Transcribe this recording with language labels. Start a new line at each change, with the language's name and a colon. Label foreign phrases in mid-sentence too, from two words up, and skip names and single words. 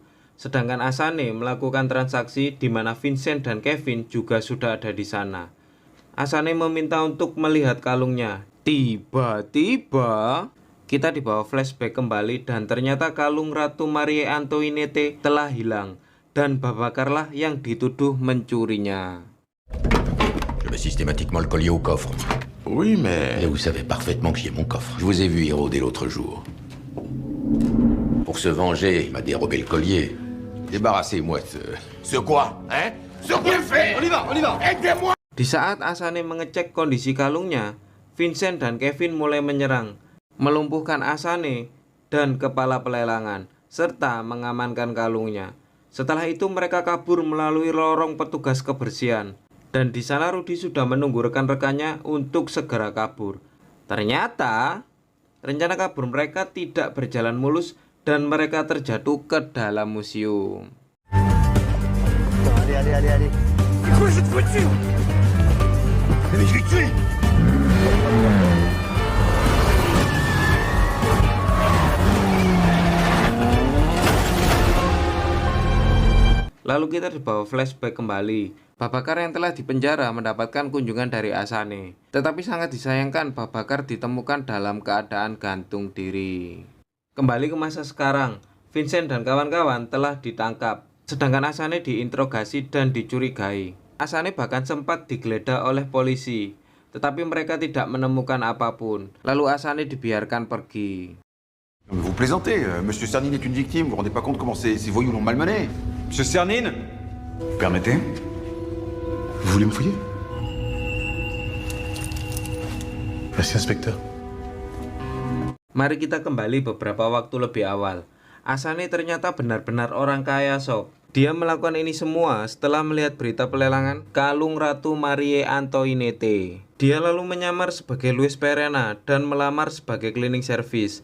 Indonesian: Sedangkan Asane melakukan transaksi di mana Vincent dan Kevin juga sudah ada di sana. Asane meminta untuk melihat kalungnya. Tiba-tiba kita dibawa flashback kembali dan ternyata kalung Ratu Marie Antoinette telah hilang dan Babakarlah yang dituduh mencurinya.
French: Je mets systématiquement le collier au coffre. Oui, mais... Et vous savez parfaitement que j'y ai mon coffre. Je vous ai vu y rôder l'autre jour. Pour se venger, il m'a dérobé le collier. Débarrassez-moi de ce... Ce quoi? Hein? Ce quoi fait? On y va. Aidez-moi!
Indonesian: Di saat Asane mengecek kondisi kalungnya, Vincent dan Kevin mulai menyerang, melumpuhkan Asane dan kepala pelelangan, serta mengamankan kalungnya. Setelah itu mereka kabur melalui lorong petugas kebersihan. Dan di sana Rudy sudah menunggu rekan-rekannya untuk segera kabur. Ternyata rencana kabur mereka tidak berjalan mulus dan mereka terjatuh ke dalam museum.
French: Allez. C'est quoi cette voiture? Mais je l'ai tué!
Indonesian: Lalu kita dibawa flashback kembali. Babakar yang telah dipenjara mendapatkan kunjungan dari Asane. Tetapi sangat disayangkan Babakar ditemukan dalam keadaan gantung diri. Kembali ke masa sekarang, Vincent dan kawan-kawan telah ditangkap. Sedangkan Asane diinterogasi dan dicurigai. Asane bahkan sempat digeledah oleh polisi. tetapi mereka tidak menemukan apapun. Lalu Asane dibiarkan pergi.
French: Vous plaisantez, Monsieur Cernine est une victime, vous vous rendez pas compte comment ces voyous l'ont malmené. Monsieur Cernine, vous permettez? Vous voulez me fouiller? Merci, inspecteur.
Indonesian: Mari kita kembali beberapa waktu lebih awal. Asane ternyata benar-benar orang kaya, sob. Dia melakukan ini semua setelah melihat berita pelelangan kalung Ratu Marie Antoinette. Dia lalu menyamar sebagai Louis Perena dan melamar sebagai cleaning service.